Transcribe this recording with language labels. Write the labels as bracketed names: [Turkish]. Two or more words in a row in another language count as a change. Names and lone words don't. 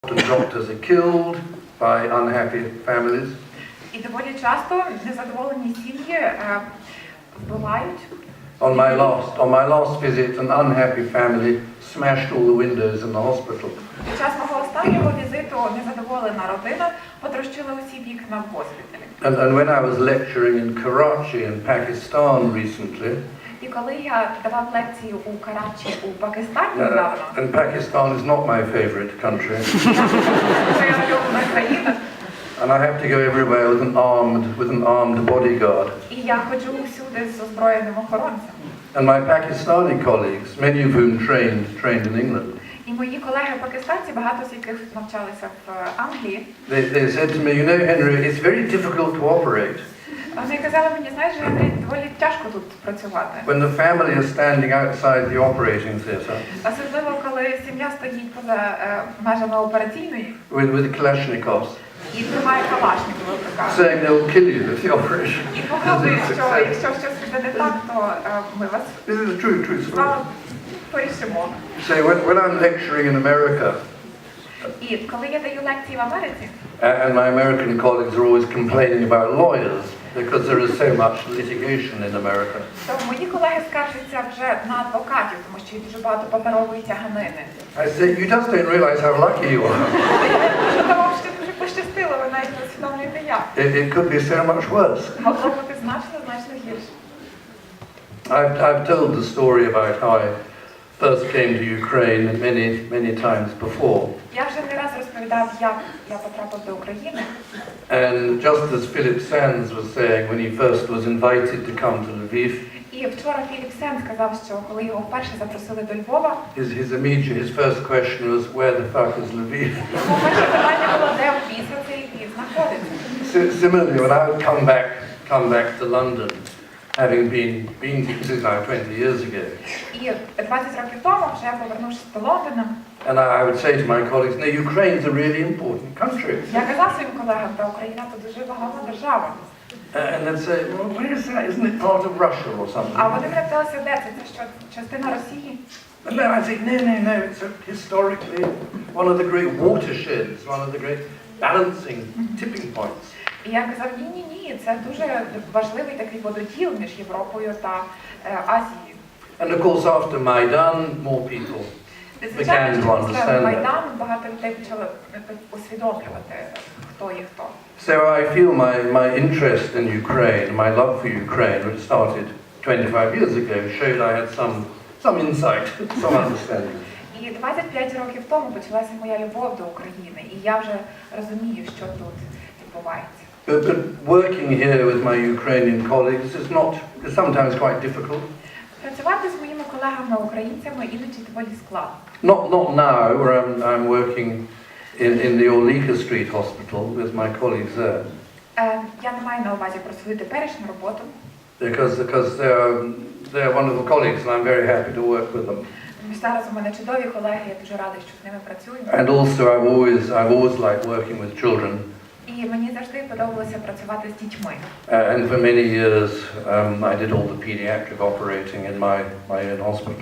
[English] Doctors are killed by unhappy families. [Ukrainian] І доволі часто незадоволені сім'ї вбивають. [English] On my last visit, an unhappy family smashed all the windows in the hospital. [Ukrainian] Під час мого останнього візиту незадоволена родина потрощила усі вікна в госпіталі. [English] And when I was lecturing in Karachi in Pakistan recently, [Ukrainian] І коли я давав лекцію у Карачі у Пакистані недавно, [English] and Pakistan is not my favorite country, [Ukrainian] моя улюблена країна, [English] and I have to go everywhere with an armed bodyguard. [Ukrainian] і я ходжу всюди з озброєним охоронцем. [English] And my Pakistani colleagues, many of whom trained in England, [Ukrainian] І мої колеги-пакистанці, багато з яких навчалися в Англії, [English] they said to me, you know, Henry, it's very difficult to operate. [Ukrainian] вони казали мені, знаєш, Генрі, доволі тяжко тут працювати. [English] When the family is standing outside the operating theatre, [Ukrainian] Особливо, коли сім'я стоїть поза межами операційної [English] with Kalashnikovs, [Ukrainian] і тримає калашникова в руках. [English] saying they'll kill you if the operation [Ukrainian] І погрожує, [English] isn't [Ukrainian] що [English] successful. [Ukrainian] якщо щось піде не так, то ми вас [English] This is a true [Ukrainian] з [English] story. [Ukrainian] вами порішимо. [English] So when I'm lecturing in America, [Ukrainian] І коли я даю лекції в Америці, [English] and my American colleagues are always complaining about lawyers because there is so much litigation in America. [Ukrainian] то мої колеги скаржаться вже на адвокатів, тому що є дуже багато паперової тяганини. [English] I say, you just don't realize how lucky you are. [Ukrainian] Що вам ще дуже пощастило, ви навіть не усвідомлюєте як. [English] It could be so much worse. [Ukrainian] Могло бути значно гірше. [English] I've told the story about how I first came to Ukraine many times before. [Ukrainian] Я вже не раз розповідав, як я потрапив до України. [English] And just as Philip Sands was saying when he first was invited to come to Lviv, [Ukrainian] І вчора Філіп Сен сказав, що коли його вперше запросили до Львова, [English] his first question was, where the fuck is Lviv? [Ukrainian] його перше питання було, де в біса цей Львів знаходиться. [English] Similarly, when I would come back to London, having been this is now 20 years ago, [Ukrainian] І 20 років тому, вже повернувшись до Лондона, [English] and I would say to my colleagues, no, Ukraine's a really important country. [Ukrainian] я казав своїм колегам, та Україна – це дуже вагома держава. [English] And they'd say, well, where is that? Isn't it part of Russia or something? [Ukrainian] А вони мене питалися, де це? Це що, частина Росії? [English] And then I think, no, it's historically one of the great watersheds, one of the great balancing tipping points. [Ukrainian] І я казав, ні, це дуже важливий такий вододіл між Європою та Азією. [English] And of course, after Maidan, more people began to understand [Ukrainian] Після [English] that. [Ukrainian] Майдану багато людей почали усвідомлювати, хто є хто. [English] So I feel my interest in Ukraine, my love for Ukraine, which started 25 years ago, showed I had some insight, some understanding. [Ukrainian] І 25 років тому почалася моя любов до України, і я вже розумію, що тут відбувається. [English] But working here with my Ukrainian colleagues is sometimes quite difficult. [Ukrainian] Працювати з моїми колегами-українцями іноді доволі складно. [English] Not now, where I'm working in the Orlika Street Hospital with my colleagues there. [Ukrainian] Я не маю на увазі про свою теперішню роботу. [English] Because they're wonderful colleagues and I'm very happy to work with them. [Ukrainian] Зараз у мене чудові колеги, я дуже радий, що з ними працюю. [English] And also I've always liked working with children. [Ukrainian] І мені завжди подобалося працювати з дітьми. [English] And for many years I did all the pediatric operating in my own hospital.